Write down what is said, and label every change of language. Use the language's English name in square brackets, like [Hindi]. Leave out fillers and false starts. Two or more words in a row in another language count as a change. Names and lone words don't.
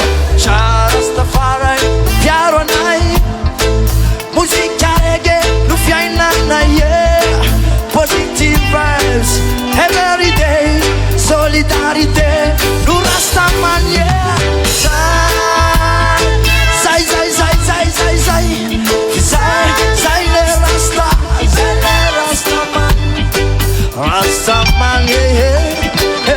[Malagasy] Tja Rastafari piaro anay, muzika reggae no fiainanay, yeah. [English] Positive vibes every day, [Malagasy] solidarité no Rastaman, yeah. Zay, zay, zay, zay, zay, zay. Zale Rasta, Zale Rastaman, Rastaman, yeah, yeah.